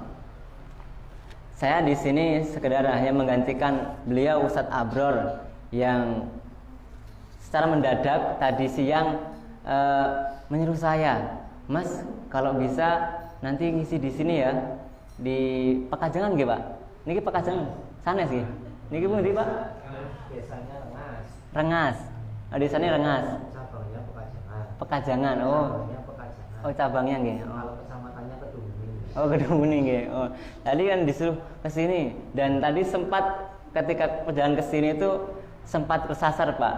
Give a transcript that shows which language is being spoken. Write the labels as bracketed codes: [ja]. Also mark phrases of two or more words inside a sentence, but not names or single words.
[id] Saya di sini sekedar hanya menggantikan beliau Ustadz Abror yang secara mendadak tadi siang menyuruh saya, Mas, kalau bisa nanti ngisi di sini ya, di Pekajangan nggih Pak? [jv] Niki Pekajangan, sanes nggih. Niki pundi Pak? [id] Biasanya Rengas. Rengas. Oh, di sana Rengas. Cabangnya Pekajangan. Pekajangan. Oh. Cabangnya Pekajangan. Oh, cabangnya nggih. Oh. Kalau kecamatannya Kedunguni. Oh, Kedunguni nggih. Oh. Tadi kan disuruh ke sini dan tadi sempat ketika perjalanan ke sini itu sempat kesasar Pak.